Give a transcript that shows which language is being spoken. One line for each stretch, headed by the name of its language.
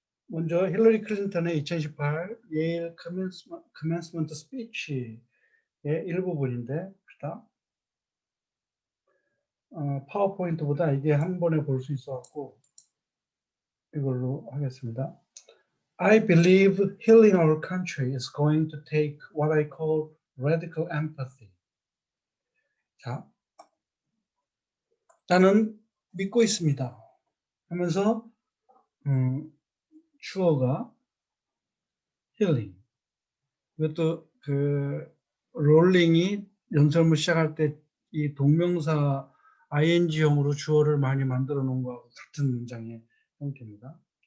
Korean: 먼저 힐러리 클린턴의 2018 예일 커맨스먼트 스피치의 일부분인데, 파워포인트보다 이게 한 번에 볼 수 있어 갖고 이걸로 하겠습니다.
English: I believe healing our country is going to take what I call radical empathy.
Korean: 자, 나는 믿고 있습니다 하면서 주어가 healing. 이것도 그 롤링이 연설문 시작할 때 이 동명사 ing형으로 주어를 많이 만들어 놓은 거하고 같은 문장의 형태입니다.